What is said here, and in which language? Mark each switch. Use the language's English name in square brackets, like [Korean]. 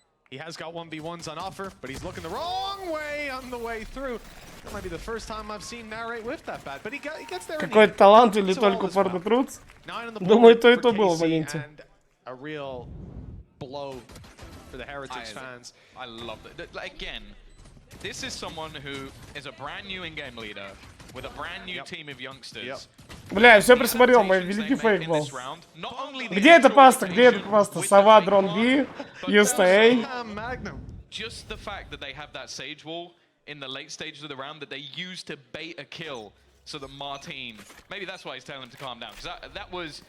[English] He has got 1v1s on offer, but he's looking the wrong way on the way through. That might be the first time I've seen Narrate whiff that bad, but he gets there. [Russian] Какой талант или только упорный труд? Думаю, то и то было в моменте. [English] A real blow for the Heretics fans. I love it. Again, this is someone who is a brand new in-game leader with a brand new team of youngsters. [Russian] Бля, я все присмотрел, мой великий фейк был. Где эта паста? Где эта паста? Сова, Дрон Би, USTA. [English] Just the fact that they have that Sage Wall in the late stages of the round that they used to bait a kill so that Martin, maybe that's why he's telling him to calm down, because that was